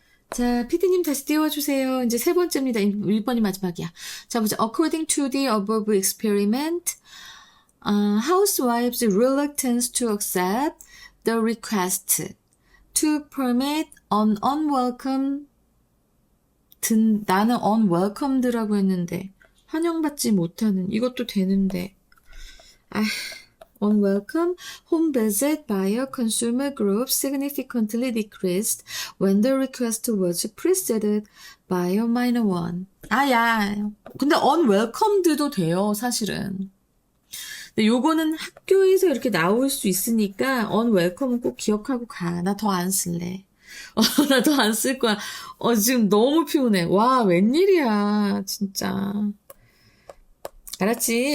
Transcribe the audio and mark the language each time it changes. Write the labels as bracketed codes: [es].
[ko] 자, 피디님 다시 띄워주세요. 이제 세 번째입니다. 1번이 마지막이야. 자, 보자. [en] According to the above experiment, housewives' reluctance to accept the request to permit an unwelcome [ko] 나는 unwelcomed라고 했는데 환영받지 못하는 이것도 되는데 [en] unwelcome home visit by a consumer group significantly decreased when the request was preceded by a minor one. [ko] 야. 근데 unwelcomed도 돼요, 사실은. 근데 요거는 학교에서 이렇게 나올 수 있으니까 unwelcome은 꼭 기억하고 가. 나 더 안 쓸래. 나 더 안 쓸 거야. 지금 너무 피곤해. 와, 웬일이야, 진짜. 알았지?